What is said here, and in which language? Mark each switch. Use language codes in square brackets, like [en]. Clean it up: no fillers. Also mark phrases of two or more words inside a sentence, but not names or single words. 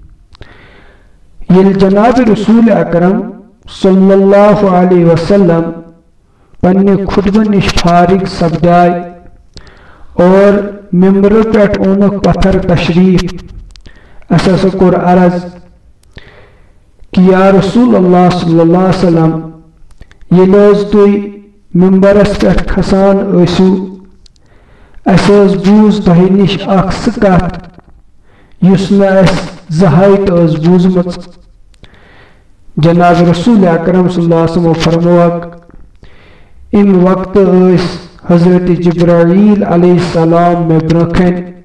[ks] ییٚلہِ جناب رسول اکرم صلی اللہ علیہ وسلم پننہِ خطبہٕ نِش فارغ سپداے اور ممبرٕ پٮ۪ٹھ اوٚنُکھ پتھر تشریف، اَسہِ ہسا کوٚر عرض کہ یا رسول اللہ صلی اللہ علیہ وسلم، ییٚلہِ حظ تُہۍ ممبرس پٮ۪ٹھ کھسان ٲسِو، اَسہِ حظ بوٗز تۄہہِ نِش اکھ سُہ کتھ یُس نہٕ اَسہِ زٕہٕنۍ تہِ ٲس بوٗزمٕژ۔ جناب رسول اکرم صلی اللہ علیہ وسلم فرمووکھ، اَمہِ وقتہٕ ٲسۍ حضرت جبرائیل علیہ السلام مےٚ برونٛہہ کنہِ،